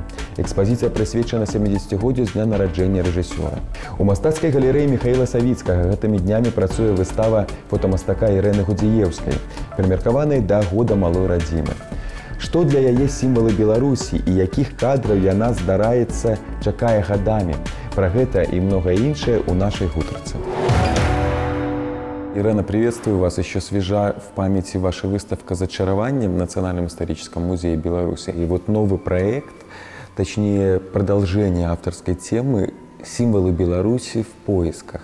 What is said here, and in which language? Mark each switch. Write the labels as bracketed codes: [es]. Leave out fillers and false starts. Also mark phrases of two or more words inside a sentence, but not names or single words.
[be] Экспазіцыя прысвечана 70-годдзю з дня нараджэння рэжысёра. У мастацкай галерэі Міхаіла Савіцкага гэтымі днямі працуе выстава фотамастака Ірэны Гудзіеўскай, прымеркаванай да года малой радзімы. Што для яе сімвалы Беларусі і якіх кадраў яна, здараецца, чакае гадамі? Про гэта [ru] и многое іншае [be] у нашей гутарцы. [ru] Ирена, приветствую вас. Еще свежа в памяти ваша выставка «Зачарование» в Национальном историческом музее Беларуси. И вот новый проект, точнее продолжение авторской темы «Символы Беларуси в поисках».